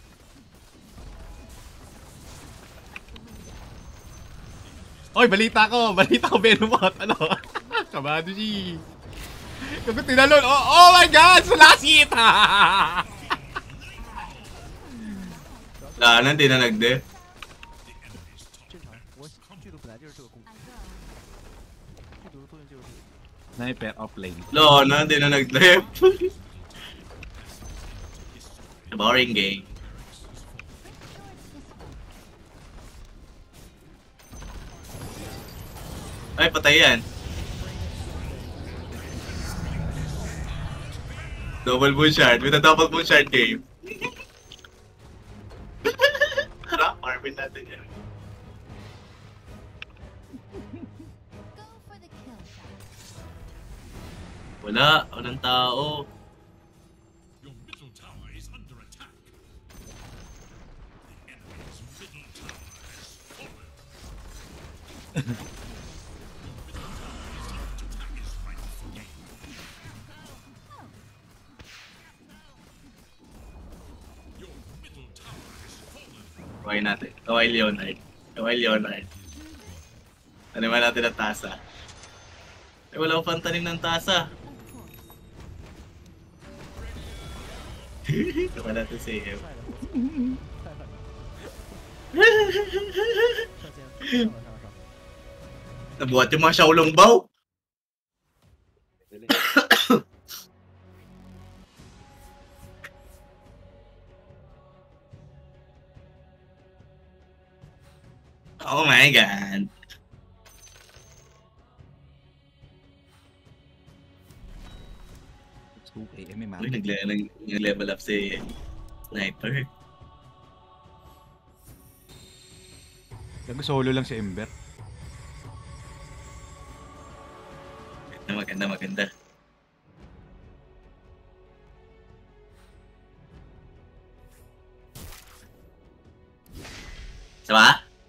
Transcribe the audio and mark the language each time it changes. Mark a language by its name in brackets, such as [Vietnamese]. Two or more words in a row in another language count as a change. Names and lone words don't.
[Filipino] Oy, balita ko, Venomot. Ano? Kabado si. Kapag tinalon, [English] oh my god, sa last hit! [Filipino] Wala na, hindi na nag-def. [Chinese] 正常，我剧毒本来就是这个攻击， [English] I go. [Chinese] 剧毒的作用就是这个。 [English] Sniper off lane. [Filipino] Wala na, hindi na nag-def. [English] Boring game. [Filipino] Ay, patay yan. [English] Double moon shard. With a double moon shard game. [Filipino] Tara, farmin natin yan. [English] Go for the kill shot. Wala, walang tao. Your middle tower is under attack. The enemy's middle tower has fallen. Your middle tower has fallen. [Filipino] Kaway natin. Kaway Leonard. Kaway Leonard. Taniman natin ang tasa. Eh, wala ko pang tanim ng tasa. [English] Of course. [Filipino] Tama natin si Em. [Chinese] 太狠了，太狠了！上线，上了，上了，上了。 [Filipino] Nabuhat yung mga Shaolong Bao. [English] Oh my god. It's 2 AM, man. [Filipino] Uy, nag-level up si Sniper. Solo lang si Ember. Maganda, maganda. Sama?